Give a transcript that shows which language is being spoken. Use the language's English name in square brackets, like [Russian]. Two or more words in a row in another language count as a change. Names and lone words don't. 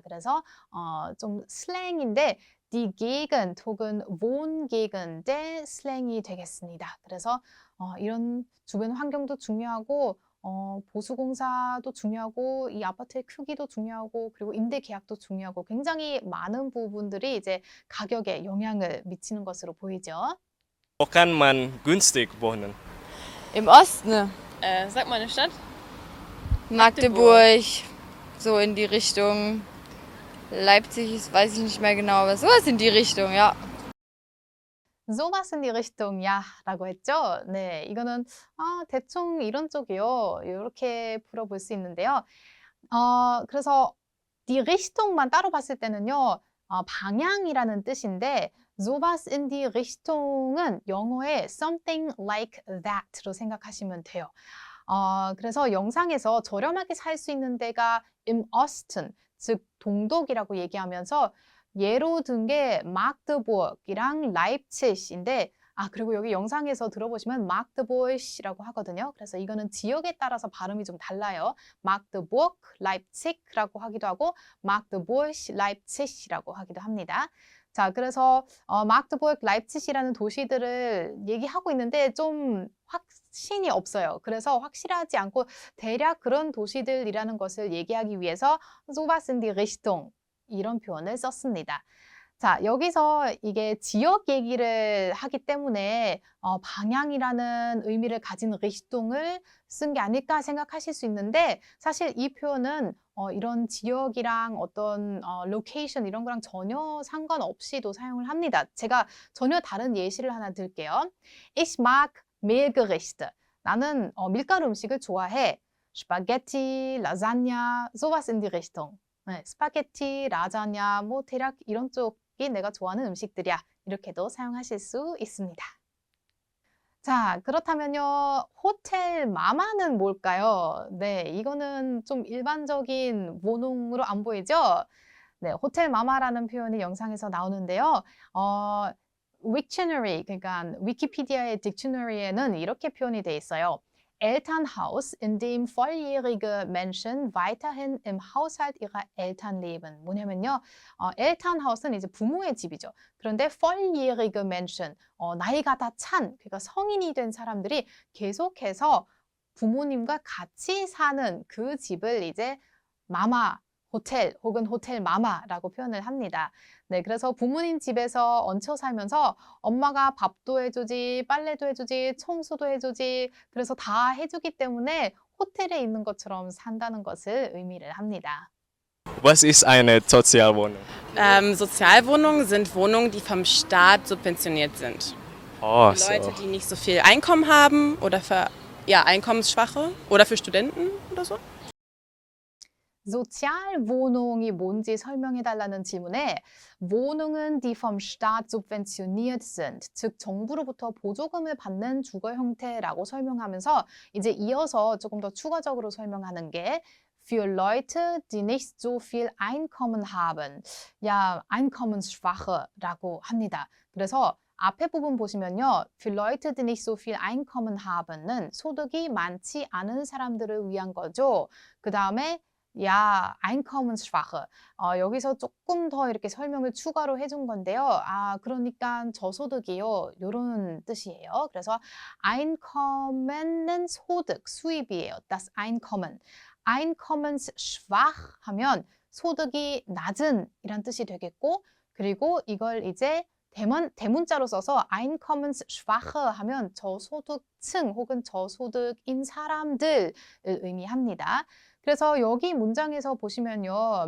[Korean] 그래서 좀 슬랭인데 [German] die Gegend [Korean] 혹은 Wohngegend의 슬랭이 되겠습니다. 그래서 이런 주변 환경도 중요하고 보수공사도 중요하고 이 아파트의 크기도 중요하고 그리고 임대 계약도 중요하고 굉장히 많은 부분들이 이제 가격에 영향을 미치는 것으로 보이죠. [German] Wo kann man günstig wohnen? Im Osten, Sag mal eine Stadt. Magdeburg, so in die Richtung. Leipzig ist, weiß ich nicht mehr genau, aber sowas in die Richtung, ja. sowas in die Richtung, [Korean] 라고 했죠. 네, 이거는 대충 이런 쪽이요. 이렇게 풀어볼 수 있는데요. 그래서 [German] die Richtung [Korean] 만 따로 봤을 때는요. 방향이라는 뜻인데 [German] sowas in die Richtung [Korean] 은 영어의 [English] something like that [Korean] 로 생각하시면 돼요. 그래서 영상에서 저렴하게 살 수 있는 데가 [German] im Osten, [Korean] 즉 동독이라고 얘기하면서 예로 든 게 마그데부르크이랑 라이프치히인데 그리고 여기 영상에서 들어보시면 마그데부르크라고 하거든요. 그래서 이거는 지역에 따라서 발음이 좀 달라요. 마그데부르크, 라이프치히라고 하기도 하고 마그데부르크, 라이프치히라고 하기도 합니다. 자, 그래서 마그데부르크, 라이프치히라는 도시들을 얘기하고 있는데 좀 확신이 없어요. 그래서 확실하지 않고 대략 그런 도시들이라는 것을 얘기하기 위해서 [German] sowas in die Richtung [Korean] 이런 표현을 썼습니다. 자, 여기서 이게 지역 얘기를 하기 때문에 방향이라는 의미를 가진 Richtung을 쓴 게 아닐까 생각하실 수 있는데 사실 이 표현은 이런 지역이랑 어떤 location 이런 거랑 전혀 상관없이도 사용을 합니다. 제가 전혀 다른 예시를 하나 들게요. [German] Ich mag Mehlgerichte. [Korean] 나는 밀가루 음식을 좋아해. [German] Spaghetti, Lasagna, sowas in die Richtung. [Korean] 네, 스파게티, 라자냐, 뭐 대략 이런 쪽이 내가 좋아하는 음식들이야. 이렇게도 사용하실 수 있습니다. 자, 그렇다면요. 호텔 마마는 뭘까요? 네, 이거는 좀 일반적인 원홍으로 안 보이죠? 네, 호텔 마마라는 표현이 영상에서 나오는데요. Wiktionary, 그러니까 위키피디아의 딕셔너리에는 이렇게 표현이 돼 있어요. [German] Elternhaus, in dem volljährige Menschen weiterhin im Haushalt ihrer Eltern leben. [Korean] 뭐냐면요, Elternhaus는 이제 부모의 집이죠. 그런데 [German] volljährige Menschen, [Korean] 나이가 다 찬, 그러니까 성인이 된 사람들이 계속해서 부모님과 같이 사는 그 집을 이제 마마, 호텔 혹은 호텔 마마라고 표현을 합니다. 네, 그래서 부모님 집에서 얹혀 살면서 엄마가 밥도 해주지, 빨래도 해주지, 청소도 해주지, 그래서 다 해주기 때문에 호텔에 있는 것처럼 산다는 것을 의미를 합니다. [German] Was ist eine Sozialwohnung? Sozialwohnungen sind Wohnungen, die vom Staat subventioniert sind. Oh, Für Leute, die nicht so viel Einkommen haben oder für Einkommensschwache oder für Studenten oder so. [Korean] Sozialwohnung이 뭔지 설명해달라는 질문에 [German] Wohnungen, die vom Staat subventioniert sind, [Korean] 즉 정부로부터 보조금을 받는 주거 형태라고 설명하면서 이제 이어서 조금 더 추가적으로 설명하는 게 [German] für Leute, die nicht so viel Einkommen haben, [Korean] Einkommensschwache라고 합니다. 그래서 앞에 부분 보시면요. [German] Für Leute, die nicht so viel Einkommen haben [Korean] 은 소득이 많지 않은 사람들을 위한 거죠. 그 다음에 Einkommensschwache. 여기서 조금 더 이렇게 설명을 추가로 해준 건데요. 그러니까 저소득이요. 이런 뜻이에요. 그래서 Einkommen은 소득, 수입이에요. [German] Das Einkommen. [Korean] Einkommensschwach 하면 소득이 낮은 이란 뜻이 되겠고 그리고 이걸 이제 대문자로 써서 Einkommensschwache 하면 저소득층 혹은 저소득인 사람들을 의미합니다. 그래서 여기 문장에서 보시면요.